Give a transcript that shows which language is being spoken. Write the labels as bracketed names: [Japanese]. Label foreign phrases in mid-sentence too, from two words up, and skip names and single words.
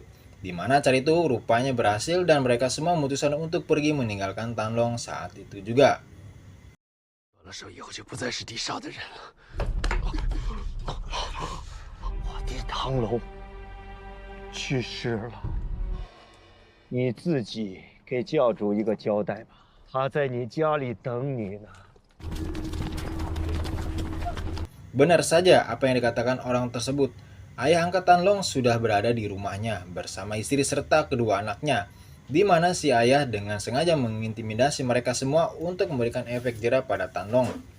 [Indonesian] Di mana cara itu rupanya berhasil dan mereka semua memutuskan untuk pergi meninggalkan Tan Long saat itu juga. [Chinese] 了手以后就不再是地上的人了。我爹唐龙去世了，你自己给教主一个交代吧。他在你家里等你呢。 [Indonesian] Benar saja apa yang dikatakan orang tersebut. Ayah angkat Tan Long sudah berada di rumahnya bersama istri serta kedua anaknya, di mana si ayah dengan sengaja mengintimidasi mereka semua untuk memberikan efek jera pada Tan Long.